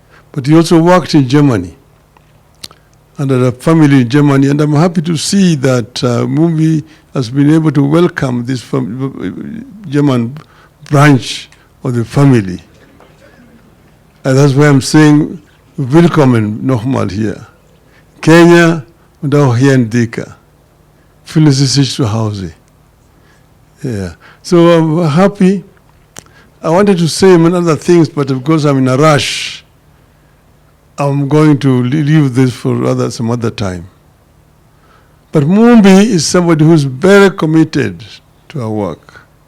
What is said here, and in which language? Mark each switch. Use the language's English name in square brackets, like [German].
[English] But he also worked in Germany and had a family in Germany, and I'm happy to see that Mumbi has been able to welcome this German branch of the family. And that's why I'm saying, [German] willkommen nochmal hier. Kenya und auch hier in Dika. Fühlen Sie sich zu Hause. [English] Yeah. So I'm happy. I wanted to say many other things, but because I'm in a rush, I'm going to leave this for some other time. But Mumbi is somebody who's very committed to her work.